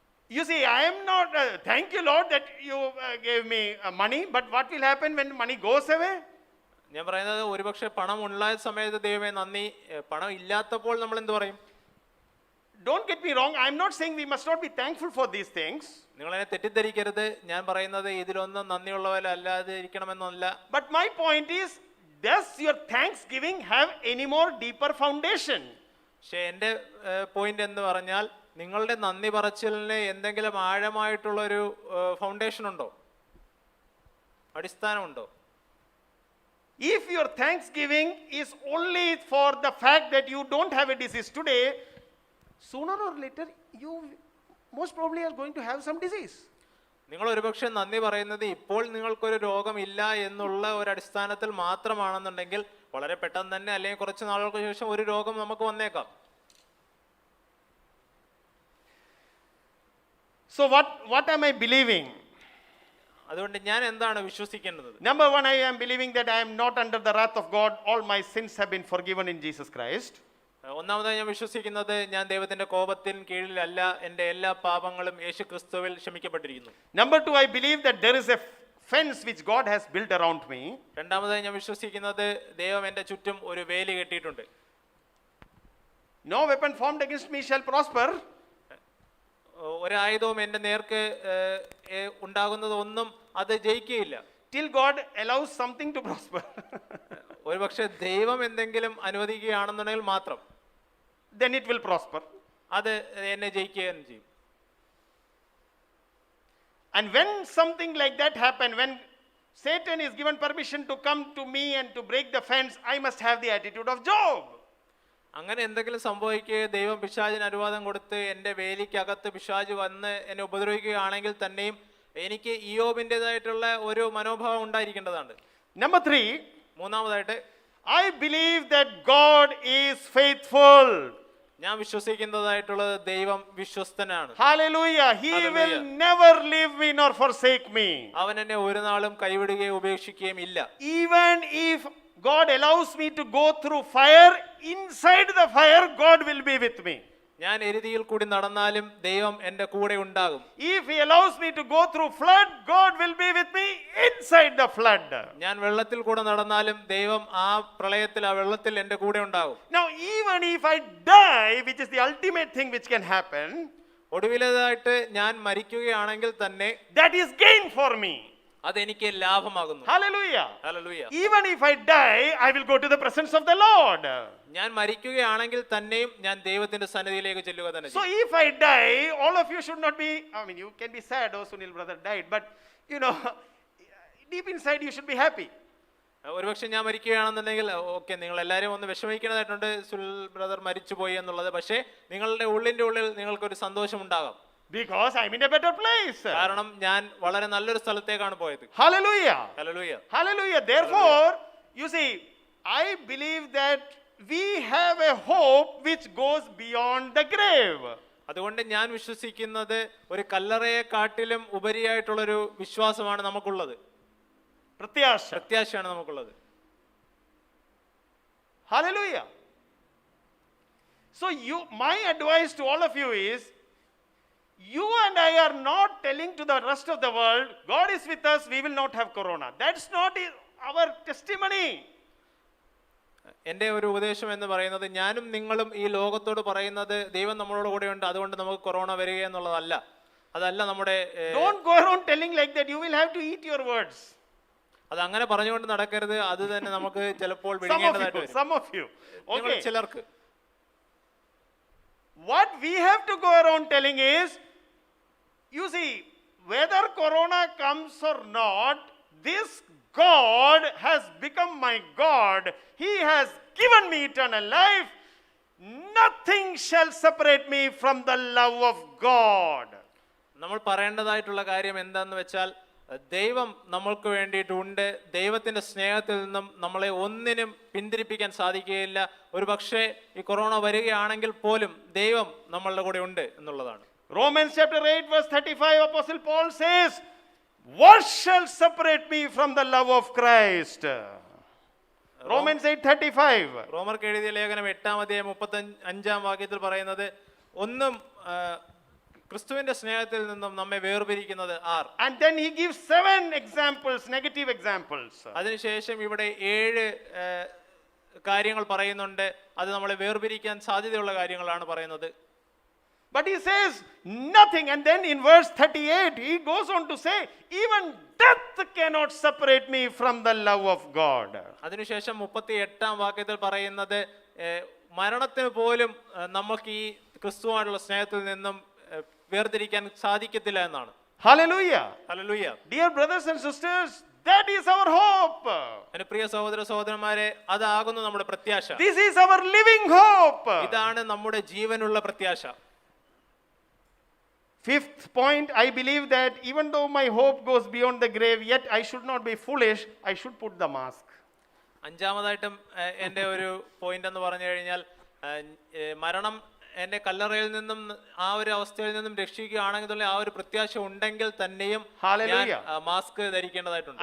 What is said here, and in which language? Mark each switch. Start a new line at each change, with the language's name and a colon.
English: You see, I am not, thank you Lord that you gave me money, but what will happen when money goes away?
Malayalam: ഞാൻ പറയുന്നത് ഒരുപക്ഷെ പണം ഉണ്ടായ സമയത്ത് ദൈവമേ നന്ദി, പണം ഇല്ലാത്തപ്പോൾ നമ്മൾ എന്ത് പറയും?
English: Don't get me wrong, I am not saying we must not be thankful for these things.
Malayalam: നിങ്ങളെന്നെ തെറ്റിദ്ധരിക്കരുത്. ഞാൻ പറയുന്നത് ഇതിലൊന്നും നന്ദിയുള്ളവരല്ലാതെ ഇരിക്കണമെന്നല്ല.
English: But my point is, does your thanksgiving have any more deeper foundation?
Malayalam: പക്ഷേ എൻ്റെ പോയിന്റ് എന്ന് പറഞ്ഞാൽ നിങ്ങളുടെ നന്ദി പറച്ചിലിന് എന്തെങ്കിലും ആഴമായിട്ടുള്ളൊരു ഫൗണ്ടേഷൻ ഉണ്ടോ, അടിസ്ഥാനമുണ്ടോ?
English: If your thanksgiving is only for the fact that you don't have a disease today, sooner or later you most probably are going to have some disease.
Malayalam: നിങ്ങൾ ഒരുപക്ഷെ നന്ദി പറയുന്നത് ഇപ്പോൾ നിങ്ങൾക്കൊരു രോഗമില്ല എന്നുള്ള ഒരു അടിസ്ഥാനത്തിൽ മാത്രമാണെന്നുണ്ടെങ്കിൽ വളരെ പെട്ടെന്ന് തന്നെ അല്ലെങ്കിൽ കുറച്ച് നാളുകൾക്ക് ശേഷം ഒരു രോഗം നമുക്ക് വന്നേക്കാം.
English: So what am I believing?
Malayalam: അതുകൊണ്ട് ഞാൻ എന്താണ് വിശ്വസിക്കേണ്ടത്?
English: Number one, I am believing that I am not under the wrath of God. All my sins have been forgiven in Jesus Christ.
Malayalam: ഒന്നാമതായി ഞാൻ വിശ്വസിക്കുന്നത് ഞാൻ ദൈവത്തിന്റെ കോപത്തിന് കീഴിലല്ല, എൻ്റെ എല്ലാ പാപങ്ങളും യേശു ക്രിസ്തുവിൽ ക്ഷമിക്കപ്പെട്ടിരിക്കുന്നു.
English: Number two, I believe that there is a fence which God has built around me.
Malayalam: രണ്ടാമതായി ഞാൻ വിശ്വസിക്കുന്നത് ദൈവം എൻ്റെ ചുറ്റും ഒരു വേലി കെട്ടിയിട്ടുണ്ട്.
English: No weapon formed against me shall prosper.
Malayalam: ഒരായുധവും എൻ്റെ നേർക്ക് ഉണ്ടാകുന്നതൊന്നും അത് ജയിക്കുകയില്ല.
English: Till God allows something to prosper.
Malayalam: ഒരുപക്ഷെ ദൈവം എന്തെങ്കിലും അനുവദിക്കുകയാണെന്നുണ്ടെങ്കിൽ മാത്രം
English: Then it will prosper.
Malayalam: അത് എന്നെ ജയിക്കുകയും ചെയ്യും.
English: And when something like that happen, when Satan is given permission to come to me and to break the fence, I must have the attitude of Job.
Malayalam: അങ്ങനെ എന്തെങ്കിലും സംഭവിക്കുകയോ ദൈവം പിശാചിന് അനുവാദം കൊടുത്ത് എൻ്റെ വേലിക്കകത്ത് പിശാച് വന്ന് എന്നെ ഉപദ്രവിക്കുകയാണെങ്കിൽ തന്നെയും എനിക്ക് ഇയ്യോബിൻ്റെതായിട്ടുള്ള ഒരു മനോഭാവം ഉണ്ടായിരിക്കേണ്ടതാണ്.
English: Number three,
Malayalam: മൂന്നാമതായിട്ട്
English: I believe that God is faithful.
Malayalam: ഞാൻ വിശ്വസിക്കുന്നതായിട്ടുള്ളത് ദൈവം വിശ്വസ്തനാണ്.
English: Hallelujah. He Hallelujah. will never leave me nor forsake me.
Malayalam: അവൻ എന്നെ ഒരു നാളും കൈവിടുകയും ഉപേക്ഷിക്കുകയും ഇല്ല.
English: Even if God allows me to go through fire, inside the fire God will be with me.
Malayalam: ഞാൻ എരിതിയിൽ കൂടി നടന്നാലും ദൈവം എൻ്റെ കൂടെ ഉണ്ടാകും.
English: If he allows me to go through flood, God will be with me inside the flood.
Malayalam: ഞാൻ വെള്ളത്തിൽ കൂടെ നടന്നാലും ദൈവം ആ പ്രളയത്തിൽ ആ വെള്ളത്തിൽ എൻ്റെ കൂടെ ഉണ്ടാകും.
English: Now even if I die, which is the ultimate thing which can happen,
Malayalam: ഒടുവിലേതായിട്ട് ഞാൻ മരിക്കുകയാണെങ്കിൽ തന്നെ
English: that is gain for me.
Malayalam: അതെനിക്ക് ലാഭമാകുന്നു.
English: Hallelujah.
Malayalam: Hallelujah.
English: Even if I die, I will go to the presence of the Lord.
Malayalam: ഞാൻ മരിക്കുകയാണെങ്കിൽ തന്നെയും ഞാൻ ദൈവത്തിന്റെ സന്നിധിയിലേക്ക് ചെല്ലുക തന്നെ
English: So
Malayalam: ചെയ്യും.
English: if I die, all of you should not be, I mean, you can be sad, oh Sunil brother died, but you know, deep inside you should be happy.
Malayalam: ഒരുപക്ഷെ ഞാൻ മരിക്കുകയാണെന്നുണ്ടെങ്കിൽ ഓക്കെ, നിങ്ങൾ എല്ലാവരും ഒന്ന് വിഷമിക്കുന്നതായിട്ടുണ്ട് സുനിൽ ബ്രദർ മരിച്ചുപോയി എന്നുള്ളത്. പക്ഷേ നിങ്ങളുടെ ഉള്ളിൻ്റെ ഉള്ളിൽ നിങ്ങൾക്കൊരു സന്തോഷം ഉണ്ടാകാം.
English: Because I'm in a better place.
Malayalam: കാരണം ഞാൻ വളരെ നല്ലൊരു സ്ഥലത്തേക്കാണ് പോയത്.
English: Hallelujah.
Malayalam: Hallelujah.
English: Hallelujah. Therefore, you see, I believe that we have a hope which goes beyond the grave.
Malayalam: അതുകൊണ്ട് ഞാൻ വിശ്വസിക്കുന്നത് ഒരു കല്ലറയെ കാട്ടിലും ഉപരിയായിട്ടുള്ളൊരു വിശ്വാസമാണ് നമുക്കുള്ളത്, Pratyasha. പ്രത്യാശയാണ് നമുക്കുള്ളത്.
English: Hallelujah. So my advice to all of you is, you and I are not telling to the rest of the world, God is with us, we will not have corona. That's not our testimony.
Malayalam: എൻ്റെ ഒരു ഉപദേശം എന്ന് പറയുന്നത്, ഞാനും നിങ്ങളും ഈ ലോകത്തോട് പറയുന്നത് ദൈവം നമ്മളോട് കൂടെയുണ്ട്, അതുകൊണ്ട് നമുക്ക് കൊറോണ വരിക എന്നുള്ളതല്ല. അതല്ല നമ്മുടെ.
English: Don't go around telling like that, you will have to eat your words.
Malayalam: അത് അങ്ങനെ പറഞ്ഞുകൊണ്ട് നടക്കരുത്, അത് തന്നെ നമുക്ക് ചിലപ്പോൾ വിഴുങ്ങേണ്ടതായിട്ട് വരും.
English: Some of you. Okay.
Malayalam: ചിലർക്ക്.
English: What we have to go around telling is, you see, whether corona comes or not, this God has become my God. He has given me eternal life. Nothing shall separate me from the love of God.
Malayalam: നമ്മൾ പറയേണ്ടതായിട്ടുള്ള കാര്യം എന്താന്ന് വെച്ചാൽ, ദൈവം നമ്മൾക്ക് വേണ്ടിയിട്ടുണ്ട്. ദൈവത്തിന്റെ സ്നേഹത്തിൽ നിന്നും നമ്മളെ ഒന്നിനും പിന്തിരിപ്പിക്കാൻ സാധിക്കുകയില്ല. ഒരു പക്ഷേ ഈ കൊറോണ വരികയാണെങ്കിൽ പോലും ദൈവം നമ്മളുടെ കൂടെ ഉണ്ട് എന്നുള്ളതാണ്.
English: Romans chapter 8 verse 35, Apostle Paul says, what shall separate me from the love of Christ? Romans 8:35.
Malayalam: റോമർക്ക് എഴുതിയ ലേഖനം 8:35 പറയുന്നത്, ഒന്നും ക്രിസ്തുവിന്റെ സ്നേഹത്തിൽ നിന്നും നമ്മെ വേർപിരിക്കുന്നത് R.
English: And then he gives 7 examples, negative examples.
Malayalam: അതിനുശേഷം ഇവിടെ 7 കാര്യങ്ങൾ പറയുന്നുണ്ട്. അത് നമ്മളെ വേർപിരിക്കാൻ സാധ്യതയുള്ള കാര്യങ്ങളാണ് പറയുന്നത്.
English: But he says nothing, and then in verse 38 he goes on to say, even death cannot separate me from the love of God.
Malayalam: അതിനുശേഷം 38 പറയുന്നത്, മരണത്തിന് പോലും നമുക്ക് ഈ ക്രിസ്തുവായിട്ടുള്ള സ്നേഹത്തിൽ നിന്നും വേർതിരിക്കാൻ സാധിക്കത്തില്ല എന്നാണ്.
English: Hallelujah.
Malayalam: Hallelujah.
English: Dear brothers and sisters, that is our hope.
Malayalam: എൻ്റെ പ്രിയ സഹോദര സഹോദരന്മാരെ, അതാകുന്നു നമ്മുടെ പ്രത്യാശ.
English: This is our living hope.
Malayalam: ഇതാണ് നമ്മുടെ ജീവനുള്ള പ്രത്യാശ.
English: Fifth point, I believe that even though my hope goes beyond the grave, yet I should not be foolish, I should put the mask.
Malayalam: അഞ്ചാമതായിട്ടും എൻ്റെ ഒരു പോയിന്റ് എന്ന് പറഞ്ഞു കഴിഞ്ഞാൽ, മരണം എന്നെ കല്ലറയിൽ നിന്നും ആ ഒരു അവസ്ഥയിൽ നിന്നും രക്ഷിക്കുകയാണെങ്കിൽ ആ ഒരു പ്രത്യാശ ഉണ്ടെങ്കിൽ തന്നെയും മാസ്ക് ധരിക്കേണ്ടതായിട്ടുണ്ട്.